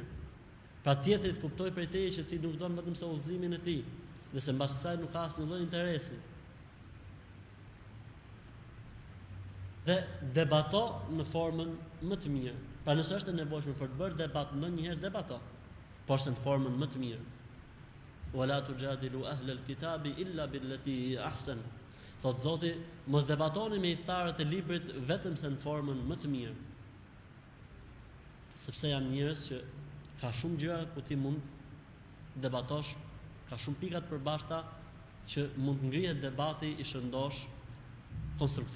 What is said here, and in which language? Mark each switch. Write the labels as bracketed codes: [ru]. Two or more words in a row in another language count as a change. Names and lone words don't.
[sq] Pra tjetri të kuptoj prej teje që ti nuk don vetëm se udhëzimin e tij, dhe se mbas asaj nuk ka asnjë lloj interesi. Dhe debato në formën më të mirë. Pra nëse është e nevojshme për të bërë debat, ndonjëherë debato, por se në formën më të mirë. [ar] ولا تجادلوا أهل الكتاب إلا بالتي هي أحسن. [sq] Thot Zoti, mos debatoni me idhtarët e librit vetëm se në formën më të mirë. Sepse janë njerëz që ka shumë gjëra ku ti mund debatosh, ka shumë pika të përbashkëta që mund ngrihet debati i shëndosh konstruktiv.